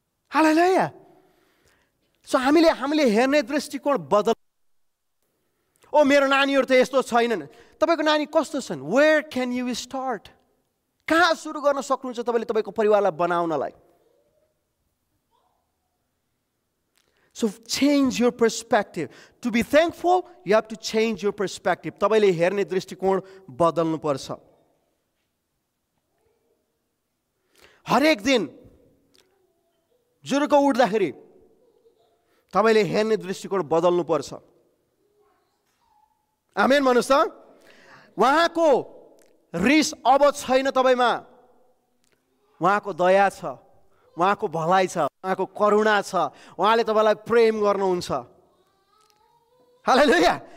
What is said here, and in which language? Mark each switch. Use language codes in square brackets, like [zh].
[ne] Hallelujah. So हामीले हेर्ने दृष्टिकोण बदल। मेरो नानीहरू त यस्तो छैनन्। तपाईको नानी कस्तो छन्? [en] Where can you start? [ne] कहाँ सुरु गर्न सक्नुहुन्छ तपाईले तपाईको परिवारलाई बनाउनलाई? [en] So change your perspective. To be thankful, you have to change your perspective. [ne] तपाईले हेर्ने दृष्टिकोण बदल्नु पर्छ। हरेक दिन जुरुको उठ्दाखेरि तपाईले हेर्ने दृष्टिकोण बदल्नु पर्छ। आमेन भन्नुस् त। उहाँको रिस अब छैन तपाईमा, उहाँको दया छ, उहाँको भलाइ छ, उहाँको करुणा छ, उहाँले तपाईलाई प्रेम गर्नुहुन्छ। हालेलुया।